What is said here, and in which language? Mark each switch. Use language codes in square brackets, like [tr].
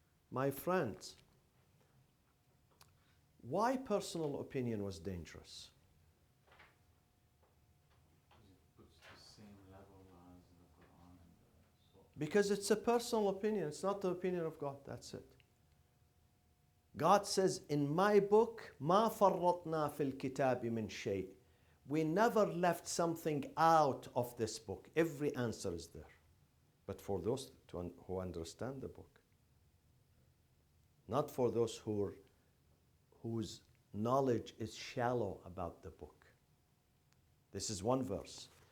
[en] My friends, why personal opinion was dangerous? Because it's a personal opinion. It's not the opinion of God. That's it. God says, in my book, [ar] مَا فَرَّطْنَا فِي الْكِتَابِ مِنْ شَيْءٍ. [en] We never left something out of this book. Every answer is there. But for those who understand the book. Not for those whose knowledge is shallow about the book. This is one verse.